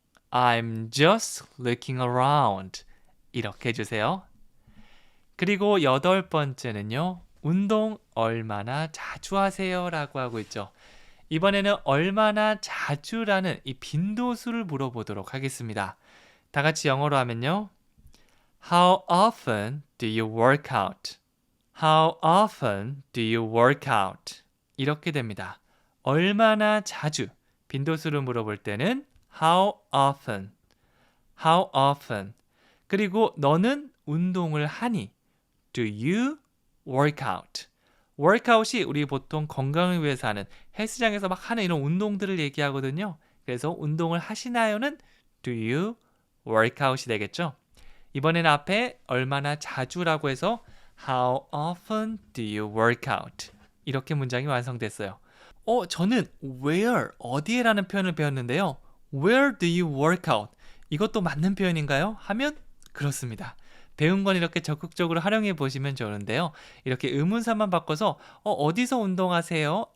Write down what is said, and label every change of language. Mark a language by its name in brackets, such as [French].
[English] I'm just looking around. [Korean] 이렇게 해주세요. 그리고 8번째는요. 운동 얼마나 자주 하세요? 라고 하고 있죠. 이번에는 얼마나 자주라는 이 빈도수를 물어보도록 하겠습니다. 다 같이 영어로 하면요. [English] How often do you work out? How often do you work out? [Korean] 이렇게 됩니다. 얼마나 자주 빈도수를 물어볼 때는 [English] How often? How often? [Korean] 그리고 너는 운동을 하니? [English] Do you work out? [Korean] workout이 우리 보통 건강을 위해서 하는 헬스장에서 막 하는 이런 운동들을 얘기하거든요. 그래서 운동을 하시나요는 [English] Do you work out [Korean] 이 되겠죠. 이번에는 앞에 얼마나 자주라고 해서 [English] How often do you work out? [Korean] 이렇게 문장이 완성됐어요. 저는 where, 어디에라는 표현을 배웠는데요. [English] Where do you work out? [Korean] 이것도 맞는 표현인가요? 하면 그렇습니다. 배운 건 이렇게 적극적으로 활용해 보시면 좋은데요. 이렇게 의문사만 바꿔서 어디서 운동하세요?